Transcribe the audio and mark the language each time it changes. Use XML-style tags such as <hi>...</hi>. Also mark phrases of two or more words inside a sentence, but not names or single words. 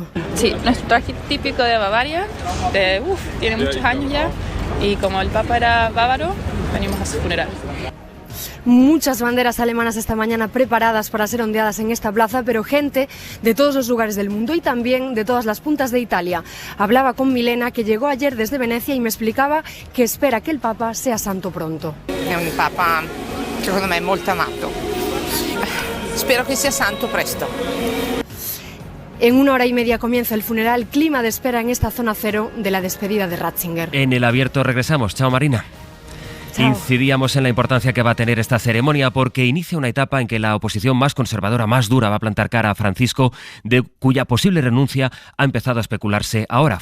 <es>Sí, nuestro traje típico de Bavaria, tiene muchos años ya, y como el Papa era bávaro, venimos a su funeral. Muchas banderas alemanas esta mañana preparadas para ser ondeadas en esta plaza, pero gente de todos los lugares del mundo y también de todas las puntas de Italia. Hablaba con Milena, que llegó ayer desde Venecia, y me explicaba que espera que el Papa sea santo pronto.</es> <it>È un Papa, secondo me, molto amato. Spero che sia santo presto.</it> <es>En 1 hora y media comienza el funeral, clima de espera en esta zona cero de la despedida de Ratzinger. En el abierto regresamos. Chao, Marina. Incidíamos en la importancia que va a tener esta ceremonia porque inicia una etapa en que la oposición más conservadora, más dura, va a plantar cara a Francisco, de cuya posible renuncia ha empezado a especularse ahora.</es>